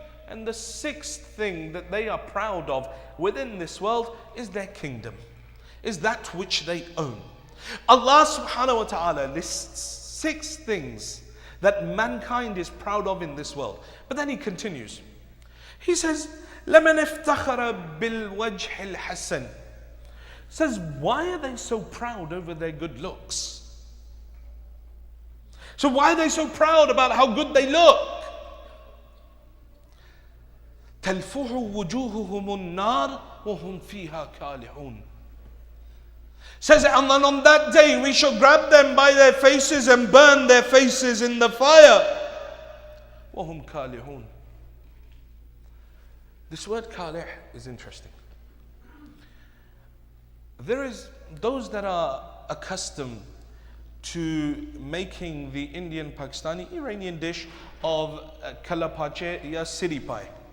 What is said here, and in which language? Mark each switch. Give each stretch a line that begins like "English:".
English: And the 6th thing that they are proud of within this world is their kingdom, is that which they own. Allah subhanahu wa ta'ala lists 6 things that mankind is proud of in this world. But then He continues. He says,
Arabic: لَمَنْ افتخر بالوجه الحسن.
English: Says, why are they so proud over their good looks? So why are they so proud about how good they look?
Arabic: تلفح وجوههم النار وهم فيها كالحون.
English: Says, and then on that day we shall grab them by their faces and burn their faces in the fire.
Arabic: وَهُمْ كَالِحُونَ.
English: This word kalih is interesting. There is those that are accustomed to making the Indian, Pakistani, Iranian dish of kala pache ya siri pie.